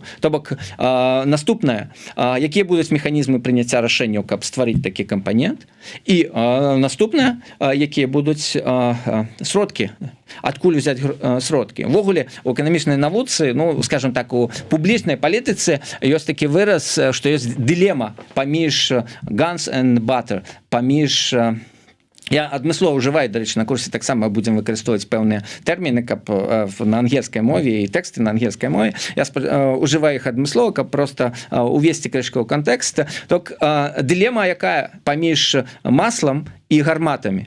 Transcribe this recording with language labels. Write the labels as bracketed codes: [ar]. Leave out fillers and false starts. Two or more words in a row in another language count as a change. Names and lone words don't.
[be] То бок наступнае, якія будуць механізмы прыняцця рашэнняў, каб стварыць такі кампанент, і наступнае, якія будуць сродкі, адкуль узяць сродкі. Ввогуле, у эканамічнай навуцы, ну скажем так, у публічнай палітыцы ёсць такі выраз, што ёсць дылема паміж [en] guns and butter, [be] паміж я адмыслова ўжываю, дарэчы, на курсе таксама будзем выкарыстоўваць пэўныя тэрміны, каб на ангельскай мове і тэксты на ангельскай мове. Я ўжываю іх адмыслова, каб проста увесці крышку ў кантэкст. Так дылема якая паміж маслам і гарматамі.